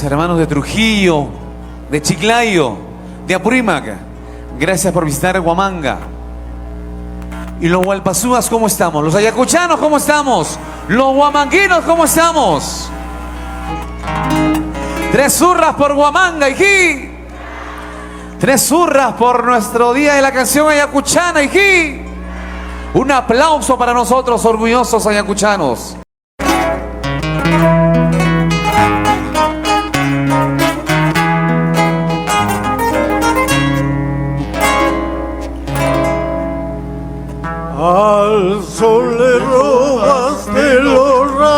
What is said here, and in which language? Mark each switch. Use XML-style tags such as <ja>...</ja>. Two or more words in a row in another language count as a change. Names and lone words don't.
<es>Hermanos de Trujillo, de Chiclayo, de Apurímac, gracias por visitar Huamanga. Y los hualpazúas, ¿cómo estamos? Los ayacuchanos, ¿cómo estamos? Los huamanguinos, ¿cómo estamos? 3 zurras por Huamanga, hijí. 3 zurras por nuestro Día de la Canción Ayacuchana, hijí. Un aplauso para nosotros, orgullosos ayacuchanos. Al sol le robaste los</es>